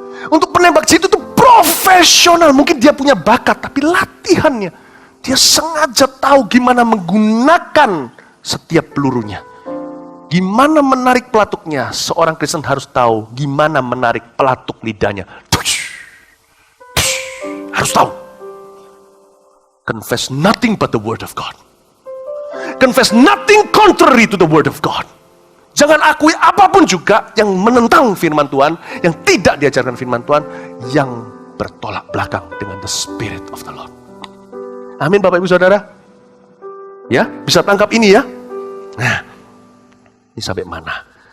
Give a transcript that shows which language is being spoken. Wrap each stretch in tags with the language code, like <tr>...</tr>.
<id>Untuk penembak jitu itu profesional. Mungkin dia punya bakat. Tapi latihannya. Dia sengaja tahu gimana menggunakan setiap pelurunya. Gimana menarik pelatuknya? Seorang Kristen harus tahu gimana menarik pelatuk lidahnya. Harus tahu.</id> <en>Confess nothing but the word of God. Confess nothing contrary to the word of God.</en> <id>Jangan akui apapun juga yang menentang firman Tuhan, yang tidak diajarkan firman Tuhan, yang bertolak belakang dengan</id> <en>the Spirit of the Lord.</en> <id>Amin Bapak Ibu Saudara. Ya, bisa tangkap ini ya. Nah, ini sampai mana?</id>